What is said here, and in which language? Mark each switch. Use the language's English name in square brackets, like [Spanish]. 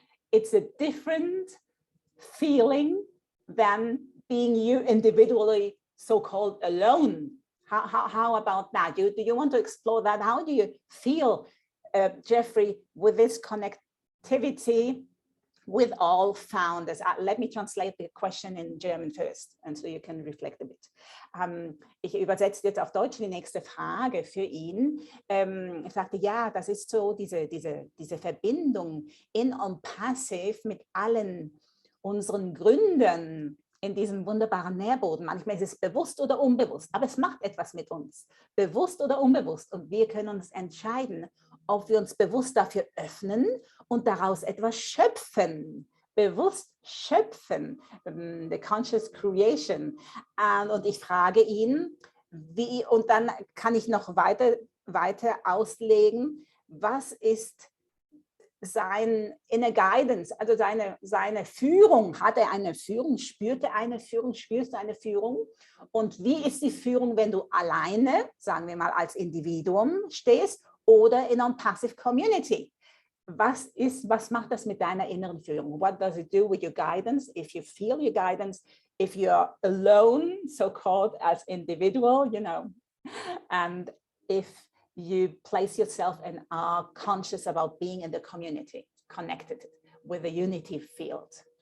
[English] It's a different feeling than being you individually, so-called alone. How about that? Do you want to explore that? How do you feel, Jeffrey, with this connectivity with all founders? Let me translate the question in German first, and so you can reflect a bit. [German] Ich übersetze jetzt auf Deutsch die nächste Frage für ihn. Ich sagte, ja, das ist so diese Verbindung in ONPASSIVE mit allen unseren Gründern in diesem wunderbaren Nährboden. Manchmal ist es bewusst oder unbewusst, aber es macht etwas mit uns, bewusst oder unbewusst. Und wir können uns entscheiden, ob wir uns bewusst dafür öffnen und daraus etwas schöpfen, bewusst schöpfen, [English] the conscious creation. [German] Und ich frage ihn, wie, und dann kann ich noch weiter auslegen, was ist sein inner guidance, also seine Führung. Hat er eine Führung? Spürt er eine Führung? Spürst du eine Führung? Und wie ist die Führung, wenn du alleine, sagen wir mal als Individuum stehst oder in einer ONPASSIVE Community? Was macht das mit deiner inneren Führung? [English] What does it do with your guidance? If you feel your guidance, if you're alone, so-called as individual, you know, and if you place yourself and are conscious about being in the community, connected with the unity field.